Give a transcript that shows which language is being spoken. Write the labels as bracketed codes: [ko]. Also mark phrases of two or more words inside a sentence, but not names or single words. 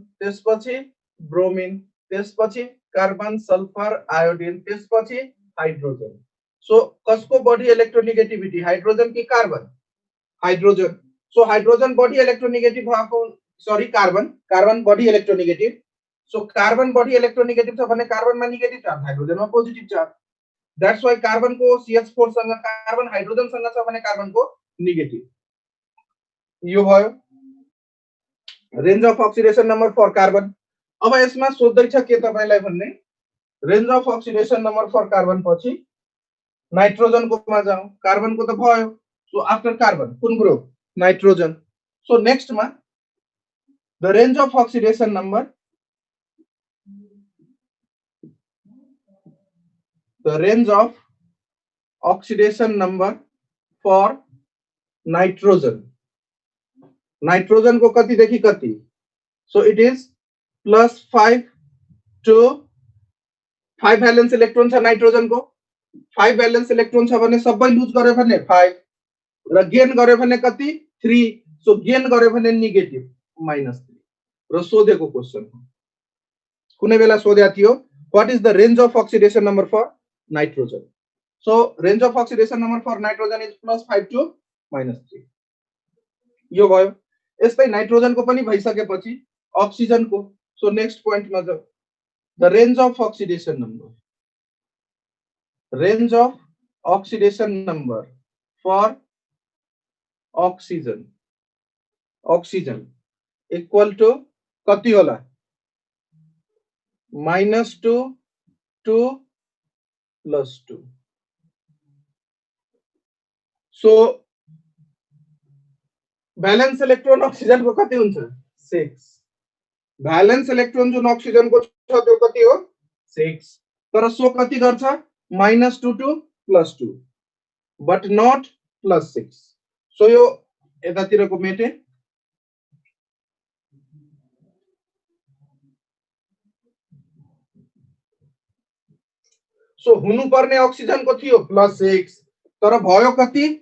[ne] त्यसपछि ब्रोमिन त्यसपछि [en] carbon sulphur iodine [ne] त्यसपछि हाइड्रोजन सो कसको बढी इलेक्ट्रोनेगेटिभिटी हाइड्रोजन कि [en] carbon hydrogen so hydrogen [ne] बढी इलेक्ट्रोनेगेटिभ भएको सरी कार्बन बढी इलेक्ट्रोनेगेटिभ सो कार्बन बढी इलेक्ट्रोनेगेटिभ छ भने कार्बनमा [en] negative charge [ne] हाइड्रोजनमा [en] positive charge that's why carbon [ne] को CH4 सँग [en] carbon hydrogen [ne] सँग छ भने कार्बन को नेगेटिभ यो भयो [en] range of oxidation number for carbon [ne] अब यसमा सोध्दै छ के तपाईलाई भन्ने [en] range of oxidation number for carbon [ne] पछि नाइट्रोजन को मा जाऊ कार्बन को त भयो [en] so after carbon [ne] कुन ग्रुप नाइट्रोजन [en] so next [ne] मा [en] the range of oxidation number the range of oxidation number for nitrogen [ne] को कति देखि कति [en] so it is +5 to 5 valence electron [ne] छ नाइट्रोजन को 5 [en] valence electron [ne] छ भने सबै लुज गर्यो भने 5 र गेन गर्यो भने कति 3 सो गेन गर्यो भने नेगेटिभ -3 र सोधेको क्वेशन कुनै बेला सोध्या थियो [en] what is the range of oxidation number for nitrogen so range of oxidation number for nitrogen is +5 to -3 [ne] यो भयो यस्तै नाइट्रोजन को पनि भइसकेपछि अक्सिजन को [en] so next point [ne] मा जाऊ [en] the range of oxidation number for oxygen equal to [ne] कति होला [en] -2 to +2 so valence electron oxygen [ne] को कति हुन्छ [en] 6 valence electron [ne] जुन ऑक्सीजन को छ त्यो कति हो 6 तर सो कति गर्छ [en] -2 to +2 but not +6 so [ne] यो यतातिरको मेटे सो हुनु पर्ने ऑक्सीजन को थियो +6 तर भयो कति